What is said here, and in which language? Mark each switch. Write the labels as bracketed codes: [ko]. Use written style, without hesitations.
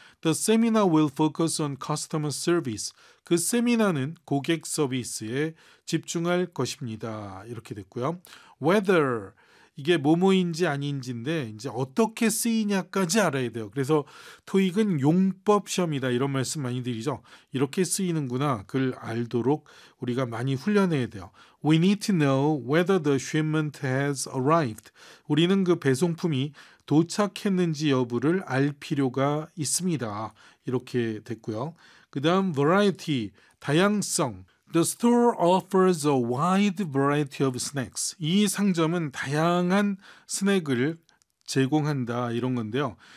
[en] The seminar will focus on customer service. [ko] 그 세미나는 고객 서비스에 집중할 것입니다. 이렇게 됐고요. [en] Whether, [ko] 이게 뭐뭐인지 아닌지인데 이제 어떻게 쓰이냐까지 알아야 돼요. 그래서 토익은 용법 시험이다 이런 말씀 많이 드리죠. 이렇게 쓰이는구나 그걸 알도록 우리가 많이 훈련해야 돼요. [en] We need to know whether the shipment has arrived. [ko] 우리는 그 배송품이 도착했는지 여부를 알 필요가 있습니다. 이렇게 됐고요. 그 다음 variety, 다양성. [en] The store offers a wide variety of snacks. [ko] 이 상점은 다양한 스낵을 제공한다 이런 건데요.